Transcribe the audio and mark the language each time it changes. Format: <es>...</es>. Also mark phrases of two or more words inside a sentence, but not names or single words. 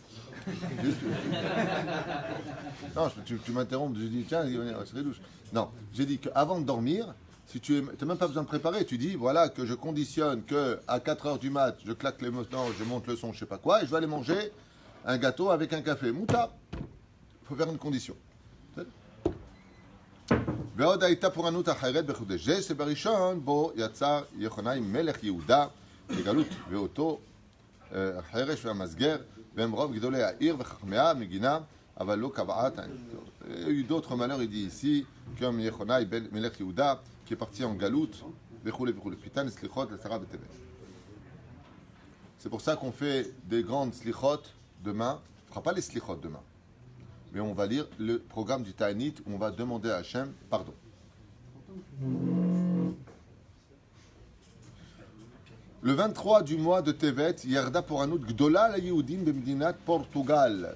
<fr>Non, tu m'interromps, je dis tiens, c'est douche. Non, j'ai dit qu'avant de dormir, si tu n'as même pas besoin de préparer, tu dis voilà que je conditionne que à 4h du mat, je claque les moutons, je monte le son, je sais pas quoi, et je vais aller manger un gâteau avec un café. Moutard. Il faut faire une condition.</fr> <he>ועוד הייתה פורענות אחרת בחודש זה שבראשון בו יצר יוחנן מלך יהודה לגלות ואותו החרש והמסגר והם רוב גדולי העיר וחכמיה מגינה אבל לא קבעת.</he> <fr>Il y a eu d'autres malheurs, il dit ici, comme Yehonaï ben</fr> <he>מלך יהודה</he> <fr>qui est parti en galoute</fr> <he>וכולי וכולי. פיתן סליחות לצרה בטבת.</he> <fr>C'est pour ça qu'on fait des grandes slichot demain, on ne fera pas les slichot demain, mais on va lire le programme du Ta'anit où on va demander à Hachem pardon. Le 23 du mois de Tevet,</fr> <he>ירדה פורענות גדולה ליהודים במדינת פורטוגל.</he>